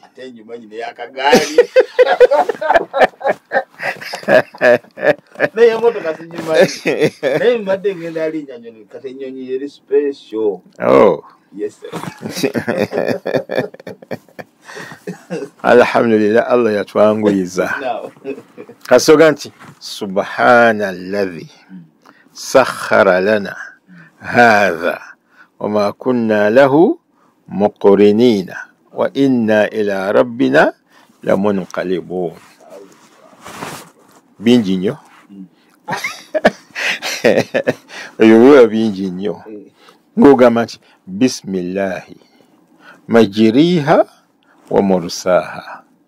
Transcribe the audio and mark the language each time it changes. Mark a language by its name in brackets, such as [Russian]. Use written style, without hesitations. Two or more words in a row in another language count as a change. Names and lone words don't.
[Ganda] Ate ngimanyi naye akagaali. Naye emmotoka sigimanyi. Naye mbadde ngenda alinnya nnyonyi kati ennyonyi eri special. Oh. [English] Yes sir. [Ganda] Alhamdulillah Allah yatwanguyiza. Kasoga nti [Arabic] سبحان الذي سخر لنا هذا وما كنا له مقرنين وإنا إلى ربنا لمنقلبون. [Ganda] Bingi nnyo. Ebyo biba bingi nnyo. Ng'ogamba nti [Arabic] بسم الله مجريها ومرساها.